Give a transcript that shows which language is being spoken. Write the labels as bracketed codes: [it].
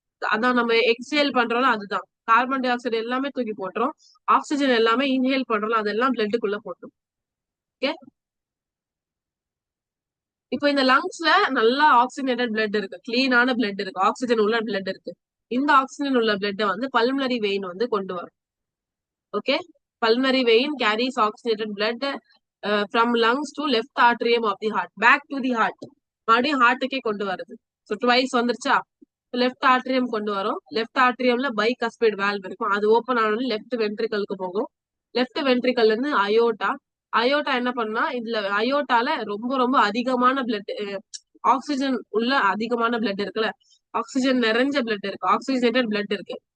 [ta] அதான் நம்ம எக்ஸேல் பண்றோம்ல, அதுதான் கார்பன் டை ஆக்சைடு எல்லாமே தூக்கி போட்டுரும். ஆக்சிஜன் எல்லாமே இன்ஹேல் பண்றோம், அதெல்லாம் பிளட்டுக்குள்ள போட்டுரும். ஓகே, இப்போ இந்த லங்ஸ்ல நல்லா ஆக்சிஜனேட்டட் பிளட் இருக்கு, கிளீனான பிளட் இருக்கு, ஆக்சிஜன் உள்ள பிளட் இருக்கு. இந்த ஆக்சிஜன் உள்ள பிளட்டை வந்து பல்மனரி வெயின் வந்து கொண்டு வரும். [en] Okay, pulmonary vein carries oxygenated blood from lungs to left atrium of the heart, back to the heart. [ta] மறுபடியும் ஹார்ட்டுக்கே கொண்டு வருது. ஸோ ட்வைஸ் வந்துருச்சா? லெஃப்ட் ஆர்ட்ரியம் கொண்டு வரும். லெஃப்ட் ஆர்ட்ரியம்ல பைகஸ்பிட் வால்வ் இருக்கும், அது ஓப்பன் ஆனோட லெஃப்ட் வென்ட்ரிக்கலுக்கு போகும். லெஃப்ட் வென்ட்ரிக்கல்ல இருந்து அயோட்டா என்ன பண்ணா, இதுல அயோட்டால ரொம்ப ரொம்ப அதிகமான பிளட், ஆக்சிஜன் உள்ள அதிகமான பிளட் இருக்குல்ல, ஆக்சிஜன் நிறைஞ்ச பிளட் இருக்கு, ஆக்சிஜனேட்டட் பிளட் இருக்கு.